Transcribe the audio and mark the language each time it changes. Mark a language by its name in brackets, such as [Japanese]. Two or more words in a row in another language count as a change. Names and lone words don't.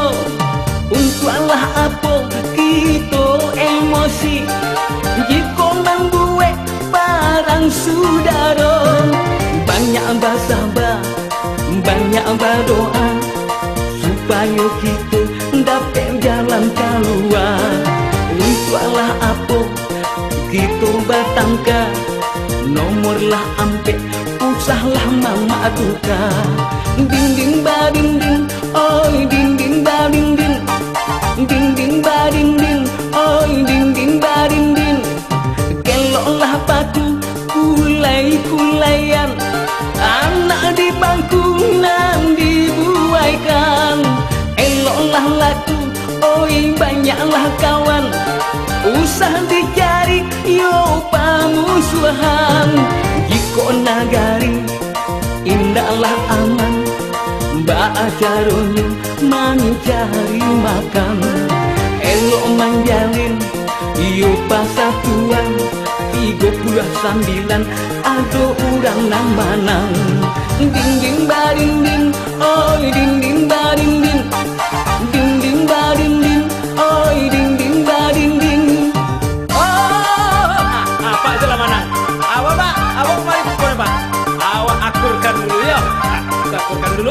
[Malay] Untuklah apa kita emosi, jika membuat barang saudara. Banyak bersabar, banyak berdoa, supaya kita dapat jalan keluar. Untuklah apa kita bertangka, nomorlah ampe, usahlah mama duka. Ding ding ba ding ding, oi ding ding ba ding ding. Ding ding ba ding ding, oi ding ding ba ding ding. [Minangkabau] Keloklah paku kulai-kulaian, anak di bangku nan dibuaikan. Eloklah laku, oi banyaklah kawan, usah dicari yo pamusuhan. Jika nagari indahlah aman, baajaronyo mencari makan. Elok menjalin yo pasatuan, 39 ada orang nang manang. Ding ding ba ding ding, oi ding ding ba ding ding. Ding ding ba ding ding, oi ding ding ba ding ding. [Malay] Pak Jelah mana? Awak pak, awak mari pukul pak. Awak akurkan dulu ya. Kita akurkan dulu.